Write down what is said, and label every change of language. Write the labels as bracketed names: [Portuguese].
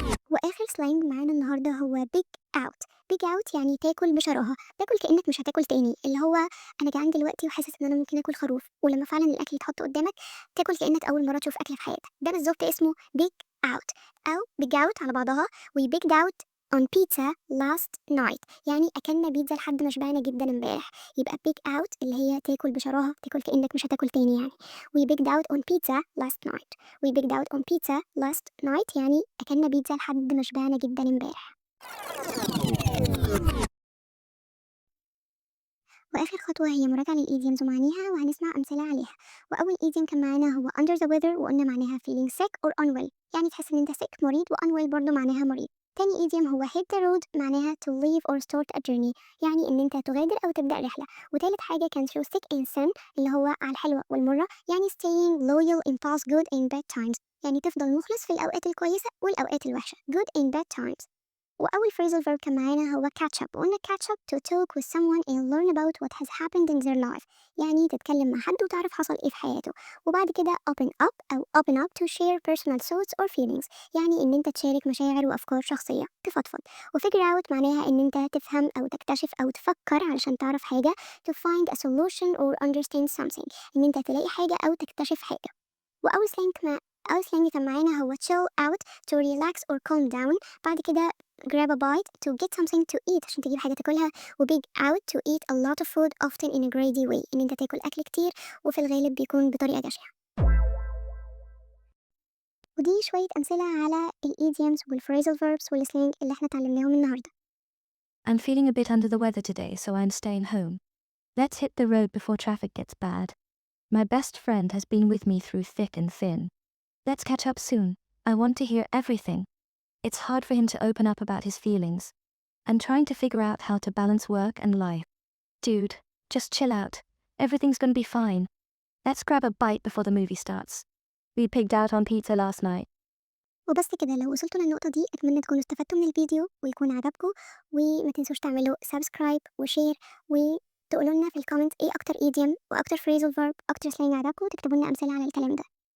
[Arabic] وآخر سلانج معانا النهاردة هو big out. big out يعني تاكل بشراهة، تاكل كأنك مش هتاكل تاني، اللي هو أنا جعان دلوقتي وحاسس إن أنا ممكن آكل خروف، ولما فعلا الأكل يتحط قدامك تاكل كأنك أول مرة تشوف أكل في حياتك، ده بالظبط اسمه big out أو big out على بعضها. [English] we bigged out on pizza last night، [Arabic] يعني أكلنا بيتزا لحد ما شبعنا جدا امبارح. يبقى big out اللي هي تاكل بشراهة، تاكل كأنك مش هتاكل تاني يعني. [English] we bigged out on pizza last night we bigged out on pizza last night، [Arabic] يعني أكلنا بيتزا لحد ما شبعنا جدا امبارح. وآخر خطوة هي مراجعة للإيديومز ومعانيها، وهنسمع أمثلة عليها. وأول إيديوم كان معانا هو under the weather، وقلنا معناها [English] feeling sick or unwell، [Arabic] يعني تحس إن أنت sick مريض، و unwell برضه معناها مريض. تاني إيديوم هو hit the road، معناها [English] to leave or start a journey، [Arabic] يعني إن أنت تغادر أو تبدأ رحلة. وتالت حاجة كان through thick and thin، اللي هو على الحلوة والمرة، يعني [English] staying loyal in past good and bad times، [Arabic] يعني تفضل مخلص في الأوقات الكويسة والأوقات الوحشة [English] good and bad times. وأول phrasal verb كان معانا هو catch up، وقلنا catch up to talk with someone and learn about what has happened in their life، [Arabic] يعني تتكلم مع حد وتعرف حصل إيه في حياته. وبعد كده open up أو open up [English] to share personal thoughts or feelings، [Arabic] يعني إن أنت تشارك مشاعر وأفكار شخصية، تفضفض. وfigure out معناها إن أنت تفهم أو تكتشف أو تفكر علشان تعرف حاجة [English] to find a solution or understand something، [Arabic] إن أنت تلاقي حاجة أو تكتشف حاجة. أول سلانج كان معانا هو [English] chill out to relax or calm down. بعد كده grab a bite to get something to eat، [Arabic] عشان تجيب حاجة تاكلها. [English] و big out to eat a lot of food often in a greedy way، [Arabic] إن أنت تاكل أكل كتير وفي الغالب بيكون بطريقة جشعة. ودي شوية أمثلة على ال idioms وال phrasal verbs والسلانج اللي احنا اتعلمناهم النهاردة. [English] I'm feeling a bit under the weather today, so I'm staying home. Let's hit the road before traffic gets bad. My best friend has been with me through thick and thin. Let's catch up soon. I want to hear everything. It's hard for him to open up about his feelings. I'm trying to figure out how to balance work and life. Dude, just chill out. Everything's gonna be fine. Let's grab a bite before the movie starts. We pigged out on pizza last night. [Arabic] وبس كده، لو وصلتوا للنقطة دي أتمنى تكونوا استفدتوا من الفيديو ويكون عجبكم، وما تنسوش تعملوا سبسكرايب وشير، وتقولوا لنا في الكومنت ايه أكتر idiom وأكتر phrasal verb أكتر slang عجبكم، وتكتبوا لنا أمثلة على الكلام ده.